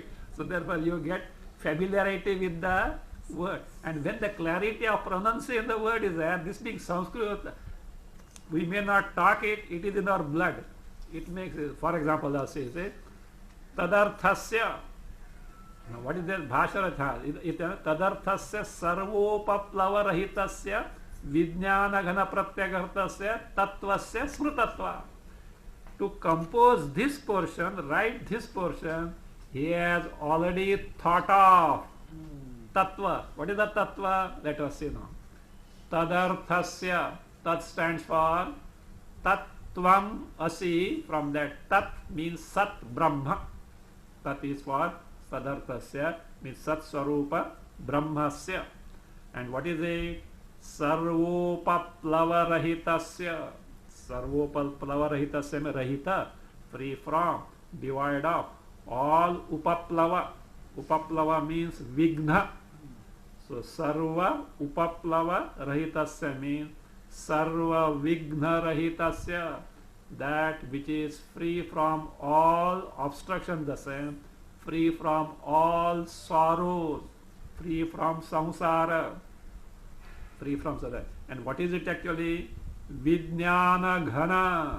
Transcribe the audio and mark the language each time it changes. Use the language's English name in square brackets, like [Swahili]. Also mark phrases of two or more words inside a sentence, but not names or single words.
[English] So therefore you get familiarity with the word. And when the clarity of pronunciation the word is there, this being Sanskrit, we may not talk it, it is in our blood. It makes, for example, I'll say tadarthasya. Now what is that? [Sanskrit] Bhasharatha. Tadarthasya sarvopaplava-rahitasya vijnana-ghana pratyagarthasya tattvasya smrutatva. [English] To compose this portion, write this portion, he has already thought of tattva. What is the tattva? Let us see now. Tadarthasya. Tat stands for [Sanskrit] tattvam asi. [English] From that, tat means [Sanskrit] sat brahma. [English] Tat is for tadarthasya, means [Sanskrit] sat swarupa brahmasya. [English] And what is it? [Sanskrit] Sarvopaplava-rahitasya. [English] Sarvopaplava-rahitasya means rahita, free from, devoid of. All upaplava. Upaplava means vigna. [Sanskrit] So sarva upaplava rahitasya means sarva vigna rahitasya, [English] that which is free from all obstruction, the same, free from all sorrows, free from samsara, free from sadha. And what is it actually? [Sanskrit] Vijnana ghana.